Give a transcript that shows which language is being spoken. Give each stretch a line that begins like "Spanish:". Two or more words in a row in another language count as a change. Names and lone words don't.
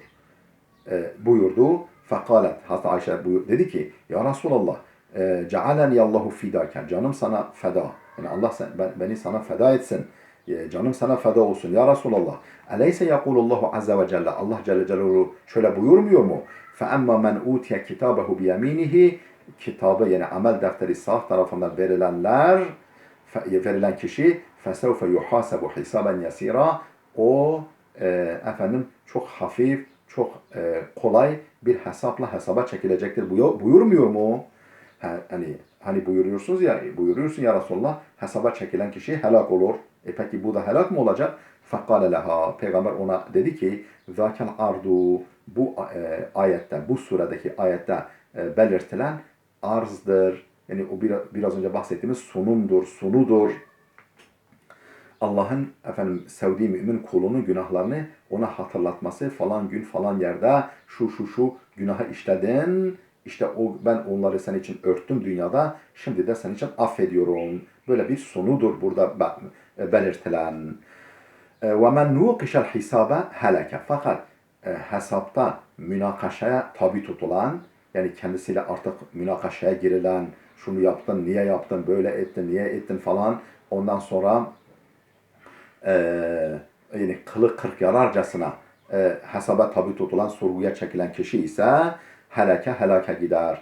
Turkish: Buyurdu. Fekalet, Hazreti Ayşe dedi ki,
Arabic: يا رسول الله جعلني الله فداك,
Turkish: canım sana feda. Yani Allah beni sana feda etsin. Canım sana feda olsun
Arabic: يا رسول الله. أليس يقول الله عز وجل,
Turkish: Allah Celle Celaluhu şöyle buyurmuyor mu?
Arabic: فَاَمَّا مَنْ اُوْتِيَ كِتَابَهُ بِيَم۪ينِهِ,
Turkish: kitabı yani amel defteri sağ tarafından verilen kişi
Arabic: فَسَوْفَ يُحَاسَبُ حِسَابًا يَس۪يرًا,
Turkish: o efendim çok hafif, çok kolay bir hesaba çekilecektir buyurmuyor mu? Hani buyuruyorsun
Arabic: يا رسول الله,
Turkish: hesaba çekilen kişi helak olur. Peki bu da helak mı olacak?
Arabic: فَقَالَ لَهَا,
Turkish: Peygamber ona dedi ki,
Arabic: ذَاكَ الْعَرْضُ,
Turkish: bu ayette, bu suredeki ayette belirtilen arzdır. Yani o biraz önce bahsettiğimiz sunudur. Allah'ın efendim sevdiği mümin kulunun günahlarını ona hatırlatması, falan gün falan yerde şu günahı işledin, İşte ben onları senin için örttüm dünyada, şimdi de senin için affediyorum. Böyle bir sunudur burada belirtilen.
Arabic: وَمَنْ نُوقِشَ الْحِسَابَ هَلَكَ,
Turkish: fakat hesapta münakaşaya tabi tutulan, yani kendisiyle artık münakaşaya girilen, şunu yaptın, niye yaptın, böyle ettin, niye ettin falan, ondan sonra yani kılı kırk yararcasına hesaba tabi tutulan, sorguya çekilen kişi ise helake gider.